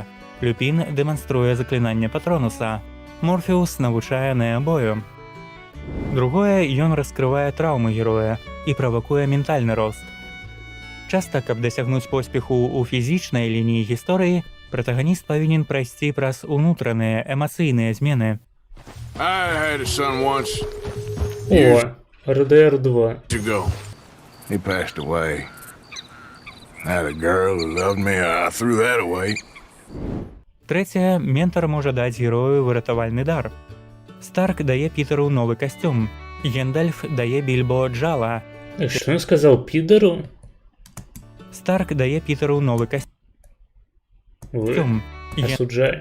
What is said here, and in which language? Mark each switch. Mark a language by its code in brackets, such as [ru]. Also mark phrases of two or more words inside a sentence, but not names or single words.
[be] Люпін дэманструе заклінанне Патронуса. Морфеус навучае Неабою. Другое, ён раскрывае траўмы героя і правакуе ментальны рост. Часта, каб дасягнуць поспеху ў фізічнай лініі гісторыі, пратаганіст павінен прайсці праз унутраныя эмацыйныя змены. [en] I had a son once. [be] О, РДР 2. [en] He passed away. I had a girl who loved me. I threw that away. [be] Трэцяе, ментар можа даць герою выратавальны дар. Старк дае Пітеру новы касцюм. Гендальф дае Більбо джала. Што ён сказаў, підару? Старк дае Пітеру новы касцюм. Асуджаю.